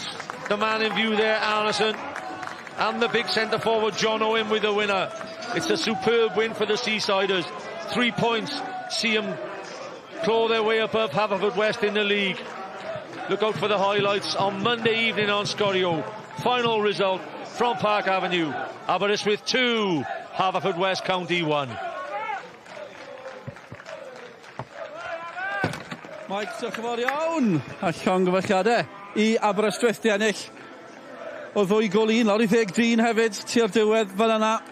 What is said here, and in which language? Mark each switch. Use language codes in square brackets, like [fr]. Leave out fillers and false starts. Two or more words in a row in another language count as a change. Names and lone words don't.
[en] The man in view there, Arneson, and the big centre forward John Owen with the winner. It's a superb win for the Seasiders. 3 points see them claw their way above Haverfordwest in the league. Look out for the highlights on Monday evening on Scorio. Final result from Park Avenue. Aberystwyth 2, Haverfordwest County 1. [cy] Mike, diolch yn fawr iawn. A llongyfarchiadau i Aberystwyth di ennill. O 2 gol 1, lawr i 13 hefyd, tua'r diwedd fel yna.